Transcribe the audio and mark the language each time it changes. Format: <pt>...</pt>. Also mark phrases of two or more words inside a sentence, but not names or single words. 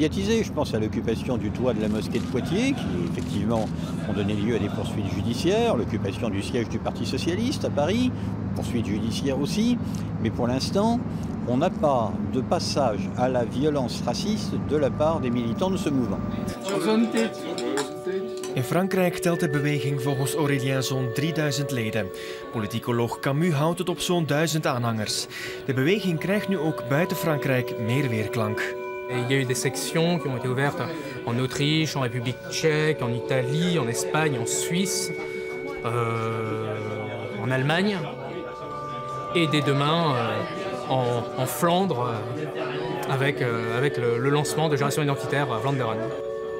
<fr>Je pense à l'occupation du toit de la mosquée de Poitiers, qui effectivement ont donné lieu à des poursuites judiciaires, l'occupation du siège du Parti Socialiste à Paris, poursuites judiciaires aussi. Mais pour l'instant, on n'a pas de passage à la violence raciste de la part des militants de ce mouvement.</fr> <nl>In Frankrijk telt de beweging volgens Aurélien zo'n 3000 leden. Politicoloog Camus houdt het op zo'n 1000 aanhangers. De beweging krijgt nu ook buiten Frankrijk meer weerklank.</nl> <fr>Il y a eu des sections qui ont été ouvertes en Autriche, en République tchèque, en Italie, en Espagne, en Suisse, en Allemagne et dès demain en Flandre avec le lancement de Génération Identitaire à Vlaanderen.</fr>